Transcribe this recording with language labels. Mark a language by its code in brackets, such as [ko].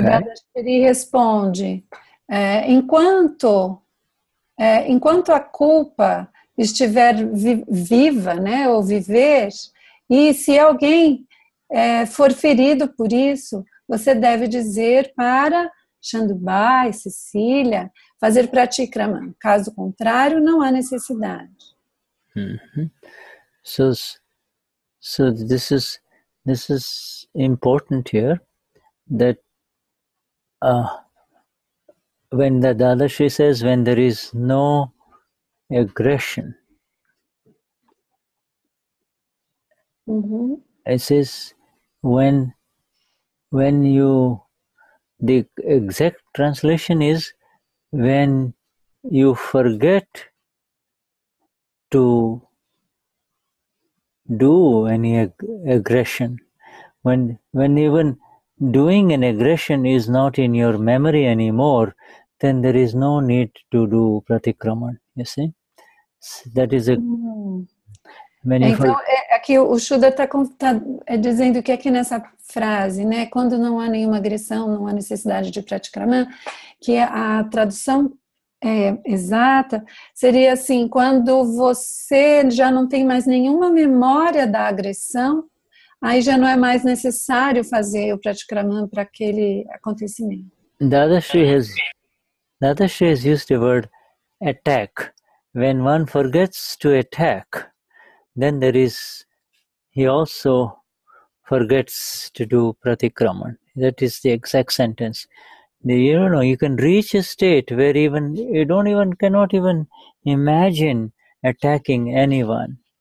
[pt] E Dadashri responde, enquanto a culpa estiver viva, né, ou viver, e se alguém for ferido por isso, você deve dizer para Chandubhai, Cecilia, fazer pratikraman. Caso contrário, não há necessidade. [en] So this is important here, that when the Dadashri says when there is no aggression, it says when the exact translation is when you forget to do any aggression, when even doing an aggression is not in your memory anymore, then there is no need to do pratikraman. You see, that is a. [pt] Então, aqui o Shuddha está dizendo que aqui nessa frase, né, quando não há nenhuma agressão, não há necessidade de pratikraman, que a tradução exata seria assim, quando você já não tem mais nenhuma memória da agressão, aí já não é mais necessário fazer o pratikraman para aquele acontecimento. [en] Dadashri has used the word attack. When one forgets to attack, then he also forgets to do pratikraman. That is the exact sentence. You can reach a state where even you cannot even imagine attacking anyone.